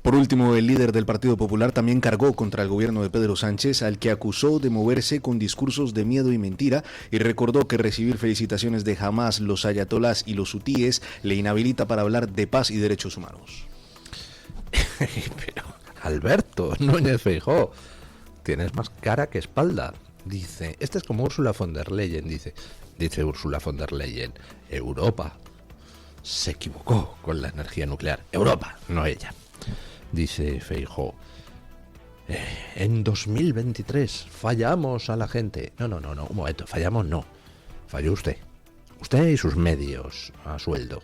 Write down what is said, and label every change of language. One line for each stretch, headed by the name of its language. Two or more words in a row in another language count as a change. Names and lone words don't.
Spanish: Por último, el líder del Partido Popular también cargó contra el gobierno de Pedro Sánchez, al que acusó de moverse con discursos de miedo y mentira, y recordó que recibir felicitaciones de Hamas, los ayatolás y los hutíes le inhabilita para hablar de paz y derechos humanos. Pero, Alberto Núñez Feijóo, tienes más cara que espalda. Dice, este es como Ursula von der Leyen, dice Ursula von der Leyen, Europa se equivocó con la energía nuclear. Europa, no ella. Dice Feijóo, en 2023 fallamos a la gente. No, un momento, fallamos no. Falló usted. Usted y sus medios a sueldo.